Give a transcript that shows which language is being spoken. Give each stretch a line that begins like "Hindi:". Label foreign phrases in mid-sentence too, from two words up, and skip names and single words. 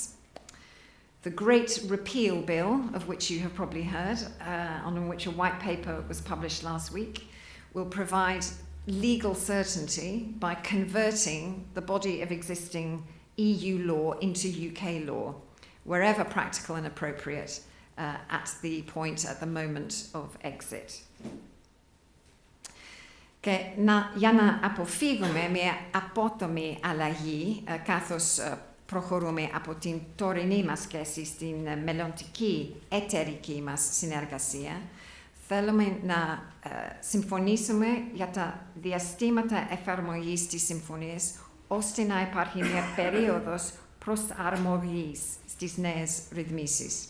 English: The Great Repeal Bill, of which you have probably heard, on which a white paper was published last week, will provide legal certainty by converting the body of existing EU law into UK law, wherever practical and appropriate, at the moment of exit.
Greek: Και για να αποφύγουμε μια απότομη αλλαγή καθώς προχωρούμε από την τωρινή μας σχέση στην μελλοντική εταιρική μας συνεργασία, θέλουμε να συμφωνήσουμε για τα διαστήματα εφαρμογής της συμφωνίας ώστε να υπάρχει μια περίοδος προσαρμογής στις νέες ρυθμίσεις.